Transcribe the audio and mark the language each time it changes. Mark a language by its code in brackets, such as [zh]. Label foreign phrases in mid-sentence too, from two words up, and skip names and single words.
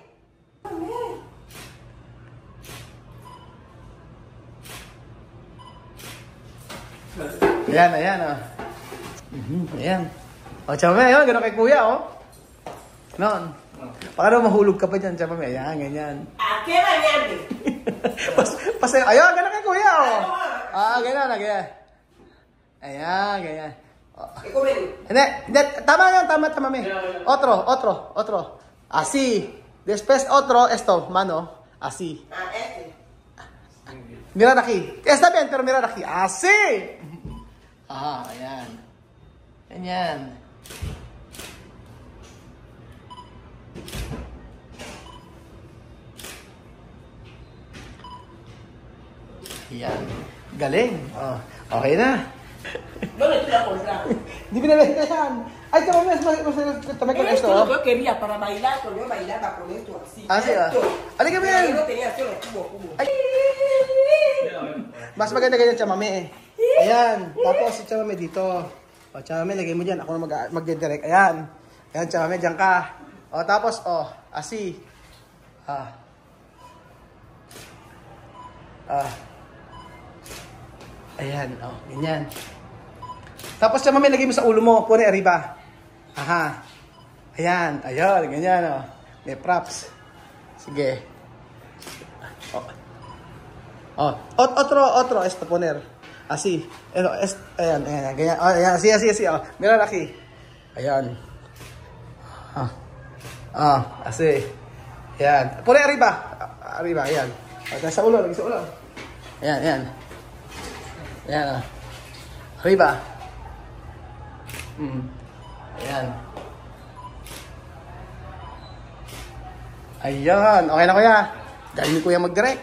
[tl] Ayan, oh. Ayan. O, chamame, yun, gano'n kay Kuya, oh. Noon. Baka daw mahulog ka pa dyan, chamame. Ayan, ganyan. [es] ¿Qué bañarte? [tl] Ayun, gano'n kay Kuya, oh. Ganyan. Ayan, ganyan. Hindi, tama, me. [es] Otro. Así. Después otro, esto, mano. Así. Mirar aquí. Está bien, pero mirar aquí. Así. [tl] Ayan. Ganyan. Ayan. Galing. Okay na. [es] ¿Dónde te la compras? [tl] Hindi pinabenta yan. Ay, tamay [es] con esto. Esto es lo que yo quería para bailar, cuando yo bailaba con esto así. Sí. [tl] Halika mo yan. [es] Yo no tenía solo cubo. [tl] Ay. Mas maganda ganyan, chamame. Ayan. Tapos si chamame dito. O, chamame, lagay mo dyan. Ako na magdidirect. Ayan. Ayan, chamame, dyan ka. O, tapos, asi. Ayan, ganyan. Tapos chamame, lagay mo sa ulo mo. [es] Pune arriba. [tl] Ayan, ganyan, oh. May props. Sige. [es] Otro, esto poner. Así. [tl] Ayan, ganyan. Ayan, [es] así, oh. Mira aquí. [tl] Ayan. Así. [es] Ayan. Pone arriba. Arriba, [tl] ayan. Lagi sa ulo. Ayan. Ayan, oh. Arriba. Ayan. Ayan. Okay na, Kuya. Galing ni Kuya mag-direct.